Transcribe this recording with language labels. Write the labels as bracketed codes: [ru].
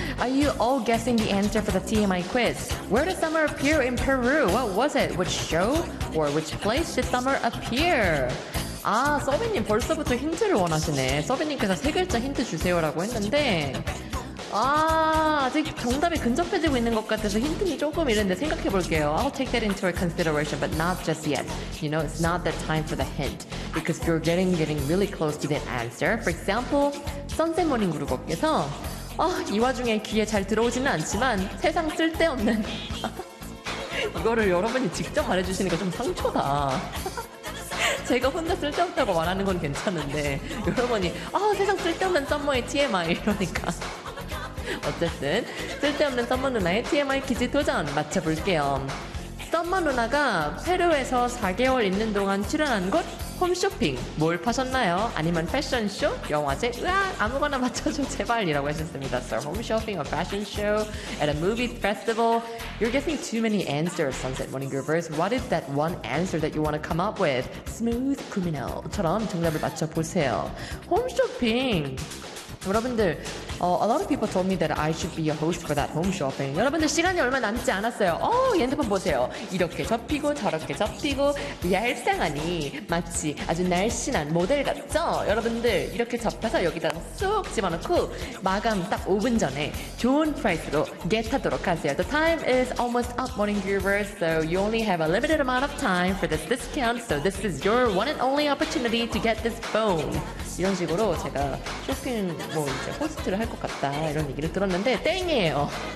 [en] Are you all guessing the answer for the TMI quiz? Where did summer appear in Peru? What was it? Which show or which place did summer appear? [ko] 아, 서비님 벌써부터 힌트를 원하시네. 서비님께서 세 글자 힌트 주세요라고 했는데 아, 아직 정답이 근접해지고 있는 것 같아서 힌트는 조금 이랬는데 생각해볼게요. [en] I'll take that into consideration, but not just yet. You know, it's not the time for the hint. Because you're getting really close to the answer. For example, [ko] 선생님 그룹에서 이 와중에 귀에 잘 들어오지는 않지만 세상 쓸데없는 이거를 여러분이 직접 말해주시니까 좀 상처다. 제가 혼자 쓸데없다고 말하는 건 괜찮은데 여러분이 세상 쓸데없는 썸머의 TMI 이러니까 어쨌든 쓸데없는 썸머 누나의 TMI 퀴즈 도전 맞춰볼게요. 썸머 누나가 페루에서 4개월 있는 동안 출연한 곳 홈쇼핑 뭘 파셨나요? 아니면 패션쇼? 영화제? 아무거나 맞춰줘 제발 이라고 하셨습니다. [en] So homeshopping, a fashion show, at a movie festival. You're getting too many answers, Sunset Morning Groovers. What is that one answer that you want to come up with? [ko] Smooth Criminal처럼 정답을 맞춰보세요. 홈쇼핑 여러분들, [en] a lot of people told me that I should be a host for that home shopping. [ko] 여러분들, 시간이 얼마 남지 않았어요. 핸드폰 보세요. 이렇게 접히고 저렇게 접히고 얄쌍하니 마치 아주 날씬한 모델 같죠? 여러분들, 이렇게 접혀서 여기다 쏙 집어넣고 마감 딱 5분 전에 좋은 프라이스로 겟하도록 하세요. [en] The time is almost up, morning viewers, so you only have a limited amount of time for this discount, so this is your one and only opportunity to get this phone. [ko] 이런 식으로 제가 쇼핑 뭐 이제 호스트를 할 것 같다 이런 얘기를 들었는데 땡이에요.